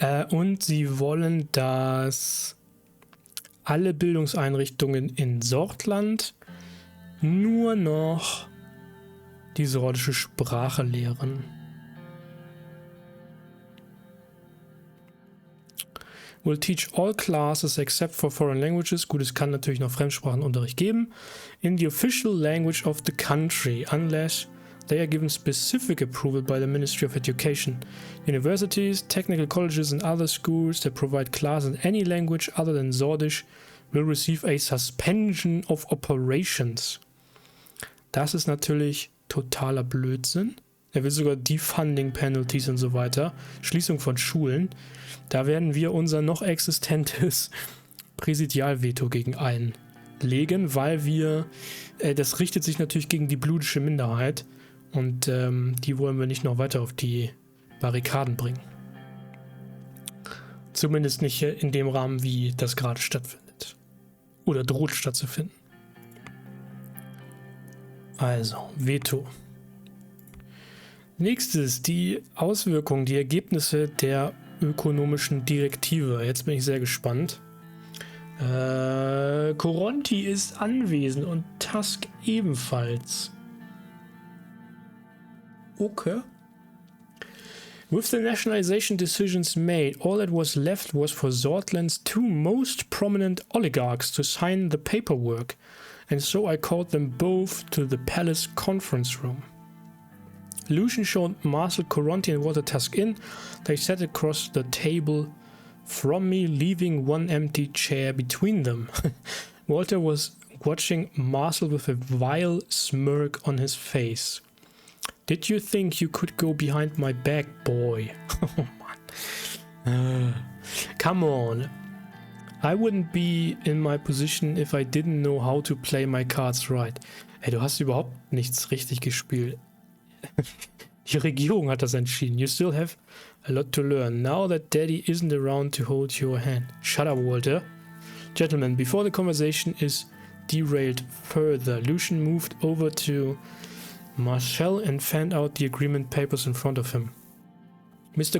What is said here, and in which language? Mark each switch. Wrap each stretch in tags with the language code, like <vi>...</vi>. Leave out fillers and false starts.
<de>Und sie wollen, dass alle Bildungseinrichtungen in Sordland nur noch die sordische Sprache lehren.</de> <en>Will teach all classes except for foreign languages.</en> <de>Gut, es kann natürlich noch Fremdsprachenunterricht geben.</de> <en>In the official language of the country, unless they are given specific approval by the Ministry of Education. Universities, technical colleges and other schools that provide classes in any language other than Sordisch will receive a suspension of operations.</en> <de>Das ist natürlich totaler Blödsinn. Er will sogar Defunding Penalties und so weiter. Schließung von Schulen. Da werden wir unser noch existentes Präsidialveto gegen einlegen, weil wir, das richtet sich natürlich gegen die bludische Minderheit und die wollen wir nicht noch weiter auf die Barrikaden bringen. Zumindest nicht in dem Rahmen, wie das gerade stattfindet. Oder droht stattzufinden. Also, Veto. Nächstes, die Auswirkungen, die Ergebnisse der ökonomischen Direktive. Jetzt bin ich sehr gespannt. Coronti ist anwesend und Tusk ebenfalls. Okay.</de> <en>With the nationalization decisions made, all that was left was for Sordland's two most prominent oligarchs to sign the paperwork, and so I called them both to the palace conference room. Lucian showed Marcel Coronti and Walter Tusk in. They sat across the table from me, leaving one empty chair between them. Walter was watching Marcel with a vile smirk on his face. Did you think you could go behind my back, boy? Oh man. Come on. I wouldn't be in my position if I didn't know how to play my cards right.</en> <de>Hey, du hast überhaupt nichts richtig gespielt. Die Regierung hat das entschieden.</de> <en>You still have a lot to learn. Now that Daddy isn't around to hold your hand. Shut up, Walter. Gentlemen, before the conversation is derailed further, Lucian moved over to Marcel and fanned out the agreement papers in front of him. Mr.</en>